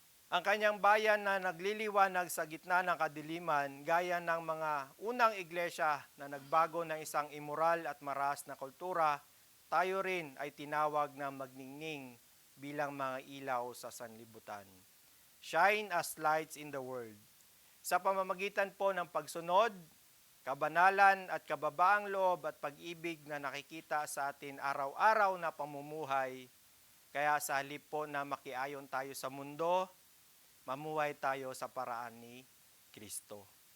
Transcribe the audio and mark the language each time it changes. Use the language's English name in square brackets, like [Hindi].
[Filipino] Ang kanyang bayan na nagliliwanag sa gitna ng kadiliman, gaya ng mga unang iglesia na nagbago ng isang immoral at maras na kultura, tayo rin ay tinawag na magningning bilang mga ilaw sa sanlibutan. [English] Shine as lights in the world. [Filipino] Sa pamamagitan po ng pagsunod, kabanalan at kababaang loob at pag-ibig na nakikita sa atin araw-araw na pamumuhay, kaya sa halip po na makiayon tayo sa mundo, mamuhay tayo sa paraan ni Kristo.